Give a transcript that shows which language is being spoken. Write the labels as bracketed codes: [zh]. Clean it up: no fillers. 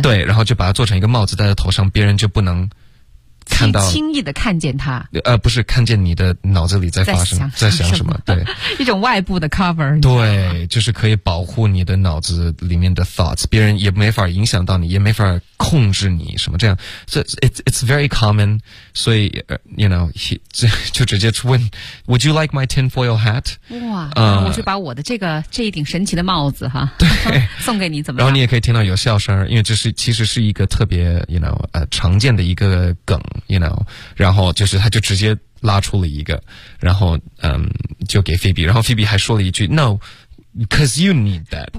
[zh] 对，然后就把它做成一个帽子戴在头上，别人就不能看到，轻易的看见他，不是看见你的脑子里在发生在想什么，对，一种外部的 cover, 对，就是可以保护你的脑子里面的 thoughts, 别人也没法影响到你，也没法控制你什么这样。 [en] So it's very common, [zh] 所以 [en] you know, [zh] 就直接问 [en] Would you like my tinfoil hat? [zh] 哇，我就把我的这一顶神奇的帽子哈，对，送给你怎么样？然后你也可以听到有笑声，因为这是其实是一个特别 you know, 常见的一个梗。 You know, 然后就是他就直接拉出了一个，然后就给菲比，然后菲比还说了一句 [en] No, because you need that,